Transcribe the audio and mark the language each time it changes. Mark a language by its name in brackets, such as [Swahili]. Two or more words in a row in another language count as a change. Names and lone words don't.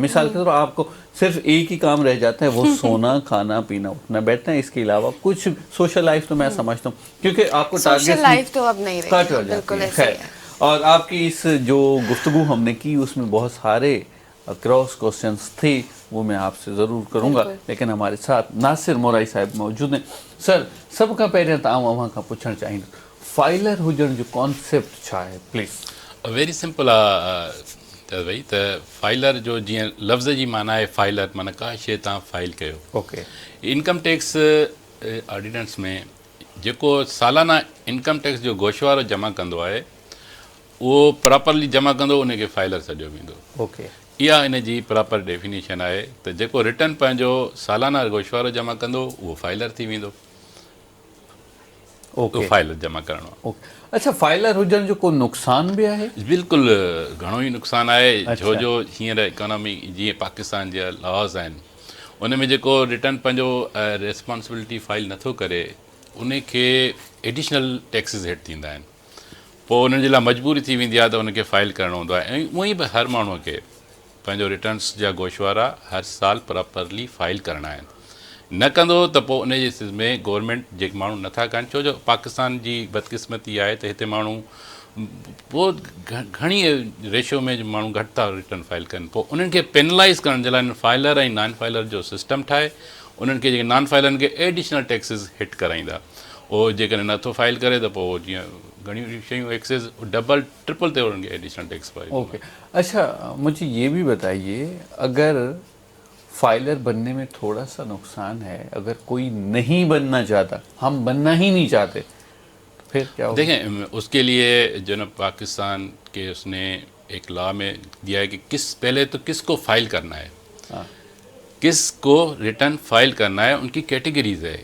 [Urdu] مثال کے طور آپ کو صرف ایک ہی کام رہ جاتا ہے، وہ سونا، کھانا، پینا، اٹھنا، بیٹھنا، اس کے علاوہ کچھ [English] social life [Urdu] تو میں سمجھتا ہوں، کیونکہ آپ کو [English] social life [Urdu] تو اب نہیں کٹ ہو رہی، بالکل जाती ऐसा है। ही खैर, है। اور آپ کی اس جو گفتگو ہم نے کی اس میں بہت سارے [English] cross questions [Urdu] تھے، وہ میں آپ سے ضرور کروں گا، لیکن ہمارے ساتھ ناصر مورائی صاحب موجود ہیں. [Sindhi] सर, सब खां पहिरियों त आउं अव्हां खां पुछणु चाहींदुसि, फाइलर हुजण जो कॉन्सेप्ट छा आहे, प्लीज़? [English] very simple [Sindhi] आहे त भई त फाइलर जो जीअं लफ़्ज़ जी माना आहे फाइलर, माना का शइ तव्हां फाइल कयो। ओके। [English] income tax ordinance [Sindhi] में जेको सालाना [English] income tax [Sindhi] जो गोशवारो जमा कंदो आहे, उहो प्रॉपरली जमा कंदो, उनखे फाइलर सॾियो वेंदो। ओके। इहा इन जी [English] proper definition [Sindhi] आहे त जेको रिटर्न पंहिंजो सालाना गोशवारो जमा कंदो उहो फाइलर थी वेंदो। ओके। फाइलर जमा करणो आहे। ओके। अच्छा, फाइलर हुजण जो को नुक़सान बि आहे? बिल्कुलु घणो ई नुक़सानु आहे। अच्छा। जो हींअर इकोनॉमी जीअं पाकिस्तान जा लॉज़ आहिनि, उन में जेको रिटर्न पंहिंजो रिस्पॉन्सिबिलिटी फाइल नथो करे, उनखे [English] additional taxes [Sindhi] हेठि थींदा आहिनि। पोइ उन्हनि जे लाइ मजबूरी थी वेंदी आहे त उनखे फाइल करणो हूंदो आहे। ऐं उअं ई बि हर माण्हूअ खे पंहिंजो रिटर्न्स जा गोशवारा हर साल प्रॉपरली फाइल करणा आहिनि। न कंदो त पोइ उन जे सिलसिले में गवर्नमेंट जेके माण्हू नथा कनि, छो जो पाकिस्तान जी बदकिस्मती आहे त हिते माण्हू पोइ घणी रेशियो में माण्हू घटि था रिटर्न फाइल कनि, पोइ उन्हनि खे पेनलाइज़ करण जे लाइ फाइलर ऐं [English] non filer [Sindhi] जो सिस्टम ठाहे उन्हनि खे जेके नॉन फाइलरनि खे [English] additional taxes [Sindhi] हिट कराईंदा। उहो जेकॾहिं नथो फाइल करे त पोइ जीअं घणियूं शयूं [English] excess double triple [Sindhi] ते उन्हनि खे [English] additional tax [Sindhi] पाए। [Urdu] اوکے، اچھا مجھے یہ بھی بتائیے، اگر فائلر بننے میں تھوڑا سا نقصان ہے، اگر کوئی نہیں بننا چاہتا، ہم بننا ہی نہیں چاہتے، تو پھر کیا ہوگا? دیکھیں، اس کے لیے جو نا پاکستان کے اس نے ایک لا میں دیا ہے کہ پہلے تو کس کو فائل کرنا ہے، کس کو ریٹرن فائل کرنا ہے، ان کی کیٹیگریز ہے.